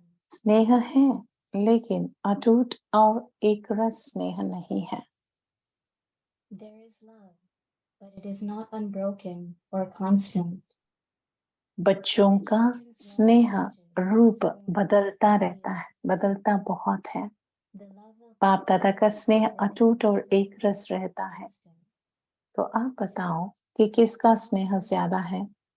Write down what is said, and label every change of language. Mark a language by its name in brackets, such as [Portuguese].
[Hindi] स्नेह है लेकिन अटूट और एक रस स्नेह नहीं है। [English] There is love, but it is not unbroken or constant. [Hindi] बच्चों का स्नेह रूप बदलता रहता है, बदलता बहुत है। बाप दादा का स्नेह अटूट और एक रस रहता है। तो आप बताओ कि किसका स्नेह ज्यादा है?